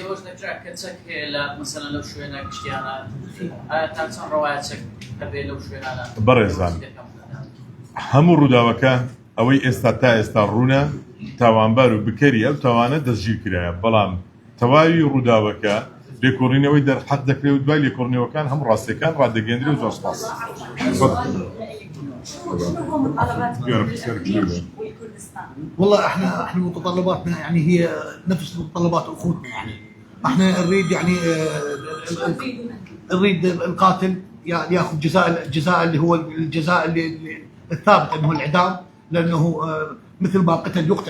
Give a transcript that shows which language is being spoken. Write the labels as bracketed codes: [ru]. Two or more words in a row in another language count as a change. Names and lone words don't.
[ckb] بەڕێزان هەموو ڕووداوەکە ئەوەی ئێستا تا ئێستا ڕوونە تاوانبار و بکەری ئەو تاوانە دەستگیر کرایە، بەڵام تەواوی ڕووداوەکە لێکۆڕینەوەی دەرحەق دەکرێت و دوای لێکۆڕینەوەکان هەموو ڕاستیەکان ڕادەگەێنرێ و زۆر سپاس. [ar] والله احنا متطلباتنا يعني هي نفس متطلبات اخوتنا، يعني احنا نريد يعني نريد القاتل ياخذ جزاء اللي هو الجزاء اللي الثابت انه الاعدام، لانه مثل ما قتل يقتل.